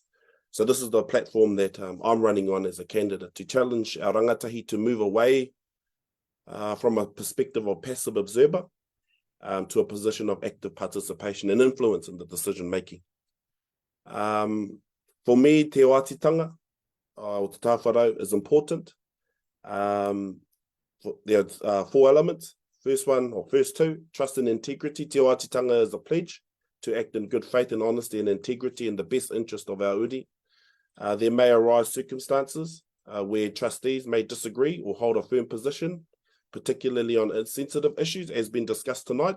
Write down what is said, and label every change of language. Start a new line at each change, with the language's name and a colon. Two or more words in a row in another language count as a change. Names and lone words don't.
English: So this is the platform that I'm running on as a candidate, to challenge our rangatahi to move away from a perspective of passive observer to a position of active participation and influence in the decision making. For me,
Māori: te wātitanga o te tāwharau
English: is important. There are 4 elements. First two, trust and integrity.
Māori: Te wātitanga
English: is a pledge to act in good faith and honesty and integrity in the best interest of our uri. There may arise circumstances where trustees may disagree or hold a firm position, particularly on sensitive issues, as been discussed tonight.